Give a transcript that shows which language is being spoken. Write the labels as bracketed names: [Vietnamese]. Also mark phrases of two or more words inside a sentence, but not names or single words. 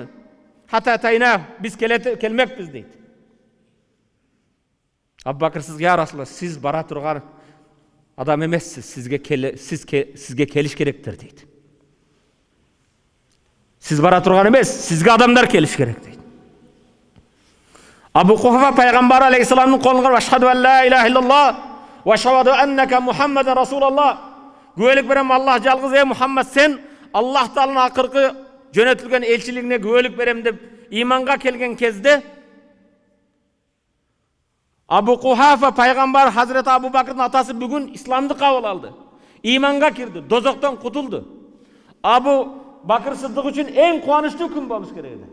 [Kyrgyz] Хата тайна, биз келмекпиз" дейт. Абу Бакр Сыддык: [Arabic] "يا رسول الله, [Kyrgyz] сиз бара турган адам эмессиз, сизге келиш керектир" дейт. Сиз бара турган эмес, сизге адамдар келиш керек дейт. Абу Кухафа пайгамбар алейхиссаламдын колун карап: [Arabic] "أشهد أن لا إله إلا الله وأشهد أنك محمدا رسول الله." [Kyrgyz] Күбөлүк берем, Аллах жалгыз, Мухаммад сен Аллах Тааланын акыркы жөнөтүлгөн элчилигине күбөлүк берем деп иманга келген кезде Абу Кухафа пайгамбар Хазрети Абу Бакрдын атасы бүгүн исламды кабыл алды. Иманга кирди, дозоктон кутулду. Абу Бакр Сыддык үчүн эң кубанычтуу күн болуш керек эле.